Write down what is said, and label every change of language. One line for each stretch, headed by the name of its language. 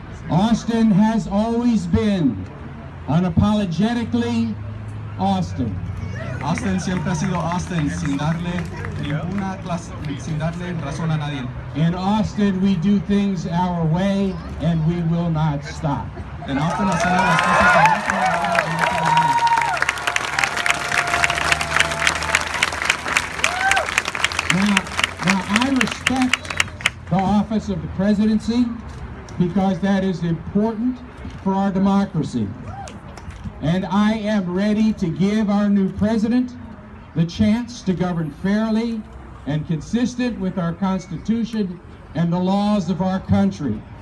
English: Austin has always been unapologetically Austin.
Spanish: Austin siempre ha sido Austin, sin darle razón a nadie.
English: In Austin, we do things our way, and we will not stop.
Spanish: En Austin hacemos las cosas a nuestra manera y no queremos.
English: Now, I respect the office of the presidency because that is important for our democracy. And I am ready to give our new president the chance to govern fairly and consistent with our Constitution and the laws of our country.